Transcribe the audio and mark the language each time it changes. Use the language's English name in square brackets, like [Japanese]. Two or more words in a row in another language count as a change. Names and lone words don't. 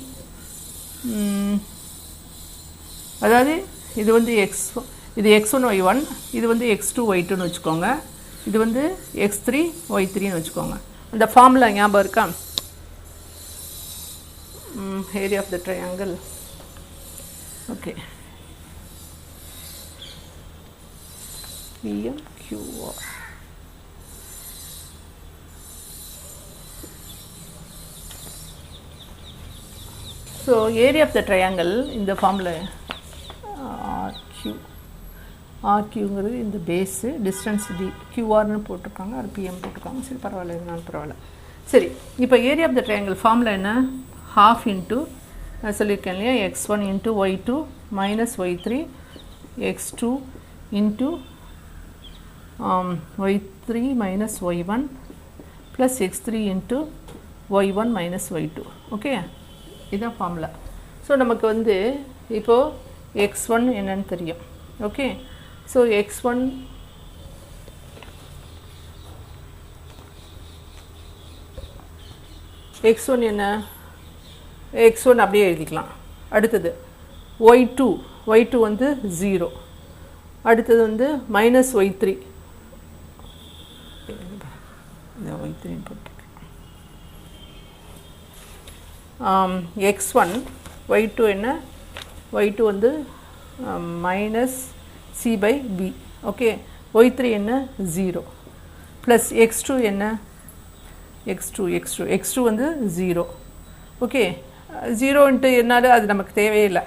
[Tamil] அதாவது இது வந்து இது x1 y1, இது வந்து x2 y2ன்னு வச்சுக்கோங்க, இது வந்து x3 y3ன்னு வச்சுக்கோங்க. அந்த ஃபார்முலா ஞாபகம் இருக்கா, [English] area of the triangle. [Tamil] ஓகே, PMQR. [English] So area of the triangle in the formula [Tamil] RQங்கிறது இந்த [English] base, distance [Tamil] D, QRன்னு போட்டிருக்காங்க, அது PM போட்டிருக்காங்க. சரி பரவாயில்ல, இதனால பரவாயில்ல. சரி, இப்போ [English] area of the triangle formula [Tamil] என்ன, [English] half into [Tamil] சொல்லியிருக்கேன் இல்லையா, [English] x1 into y2 minus y3 x2 into y3 minus y1 plus x3 into y1 minus y2. [Tamil] ஓகே, இதுதான் ஃபார்முலா. ஸோ நமக்கு வந்து இப்போது x1 என்னன்னு தெரியும். ஓகே, ஸோ x1 என்ன, x1 அப்படியே எழுதிக்கலாம். அடுத்தது y2 வந்து 0. அடுத்தது வந்து மைனஸ் y3, x1 y2 என்ன, y2 வந்து மைனஸ் c/b. ஓகே, y3 என்ன 0 ப்ளஸ் x2 என்ன, x2 வந்து 0. ஓகே, 0 என்னால அது நமக்கு தேவையில்லை.